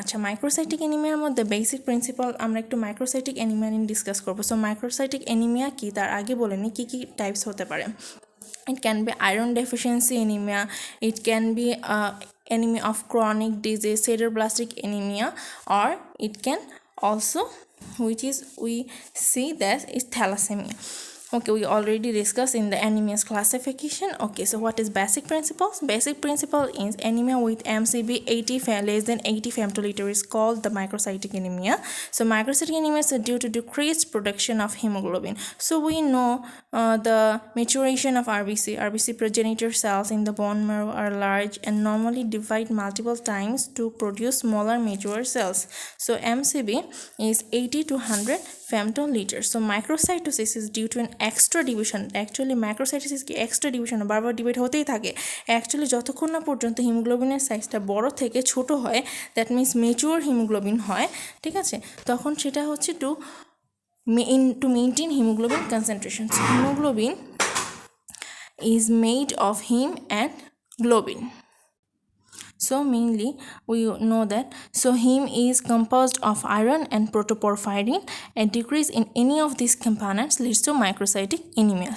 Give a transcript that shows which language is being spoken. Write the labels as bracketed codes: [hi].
[bn] আচ্ছা, microcytic anemia এর মধ্যে বেসিক প্রিন্সিপাল আমরা একটু microcytic anemia নিয়ে ডিসকাস করবো। সো microcytic anemia কি তার আগে বলে নিই কী কী টাইপস হতে পারে। [en] It can be iron deficiency anemia, it can be anemia of chronic disease, sideroblastic anemia, or it can also, which is we see that is thalassemia. Okay, we already discussed in the anemia's classification. Okay, so what is basic principles? Basic principle is anemia with MCB 80 less than 80 femtoliter is called the microcytic anemia. So microcytic anemia is due to decreased production of hemoglobin. So we know the maturation of RBC progenitor cells in the bone marrow are large and normally divide multiple times to produce smaller mature cells. So MCB is 80 to 100 femtoliter. So microcytosis is due to an extra division. [bn] Actually microcytosis কি extra division, বারবার divide হতেই থাকে। Actually যতক্ষণ না পর্যন্ত হিমোগ্লোবিনের সাইজটা বড় থেকে ছোট হয়, দ্যাট মিনস মেচুয়ার হিমোগ্লোবিন হয়, ঠিক আছে, তখন সেটা হচ্ছে to maintain haemoglobin concentration. [en] So haemoglobin is made of heme and globin. So mainly we know that so heme is composed of iron and protoporphyrin. A decrease in any of these components leads to microcytic anemia.